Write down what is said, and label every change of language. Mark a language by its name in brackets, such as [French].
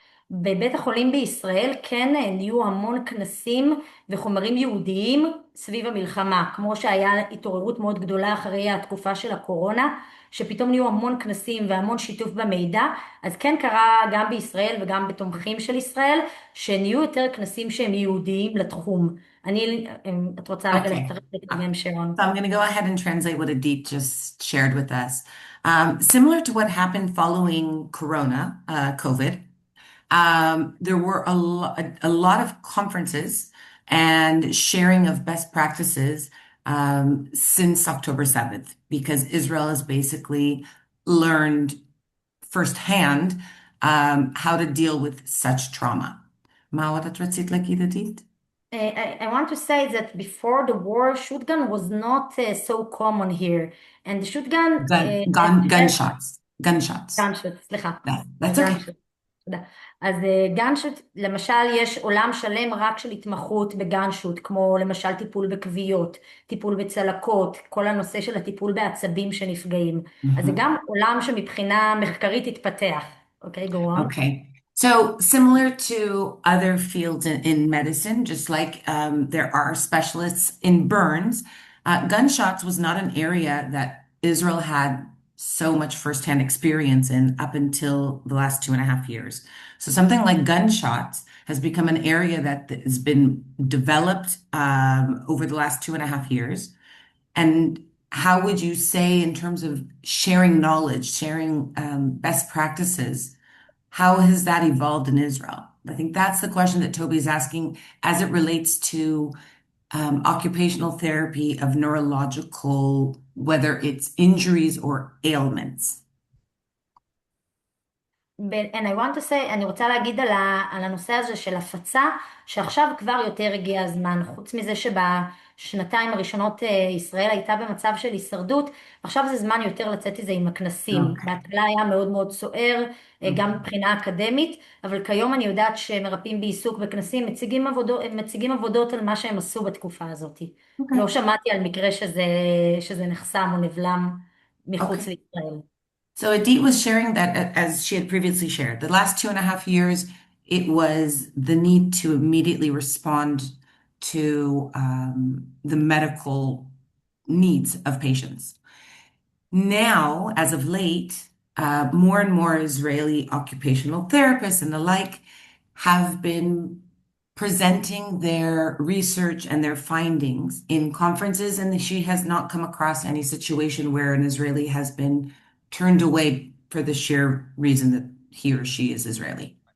[Hebrew] בבית החולים בישראל כן נהיו המון כנסים וחומרים ייעודיים סביב המלחמה, כמו שהיה התעוררות מאוד גדולה אחרי התקופה של הקורונה, שפתאום נהיו המון כנסים והמון שיתוף במידע, אז כן קרה גם בישראל וגם בתומכים של ישראל, שנהיו יותר כנסים שהם ייעודיים לתחום. את רוצה רגע [English] Okay. [Hebrew] לצטרף לתרגם שרון? [English] So I'm going to go ahead and translate what Idit just shared with us. Similar to what happened following Corona, COVID, there were a lot of conferences and sharing of best practices since October 7th, because Israel has basically learned firsthand how to deal with such trauma. [Hebrew] מה עוד את רצית להגיד, Idit? [English] I want to say that before the war, shotgun was not so common here. And the shotgun... Gunshots. Gunshots, [Hebrew] סליחה. [English] That's okay. Gunshots, [Hebrew] תודה. אז גנשוט, למשל, יש עולם שלם רק של התמחות בגנשוט, כמו למשל טיפול בכוויות, טיפול בצלקות, כל הנושא של הטיפול בעצבים שנפגעים. אז זה גם עולם שמבחינה מחקרית התפתח. אוקיי, [English] go on. Okay. So similar to other fields in medicine, just like there are specialists in burns, gunshots was not an area that Israel had so much firsthand experience in up until the last 2.5 years. So something like gunshots has become an area that has been developed over the last 2.5 years. And how would you say, in terms of sharing knowledge, sharing best practices? How has that evolved in Israel? I think that's the question that Toby is asking as it relates to occupational therapy of neurological, whether it's injuries or ailments. And I want to say, [Hebrew] אני רוצה להגיד על הנושא הזה של הפצה, שעכשיו כבר יותר הגיע הזמן, חוץ מזה שבשנתיים הראשונות ישראל הייתה במצב של הישרדות, עכשיו זה זמן יותר לצאת איזה עם הכנסים. [English] Okay. [Hebrew] בהתחלה היה מאוד מאוד סוער, גם מבחינה אקדמית, אבל כיום אני יודעת שמרפאים בעיסוק בכנסים מציגים עבודות על מה שהם עשו בתקופה הזאת. [English] Okay. [Hebrew] לא שמעתי על מקרה שזה נחסם או נבלם מחוץ [English] Okay. [Hebrew] לישראל. [English] So Idit was sharing that, as she had previously shared, the last 2.5 years, it was the need to immediately respond to the medical needs of patients. Now, as of late, more and more Israeli occupational therapists and the like have been presenting their research and their findings in conferences, and she has not come across any situation where an Israeli has been turned away for the sheer reason that he or she is Israeli.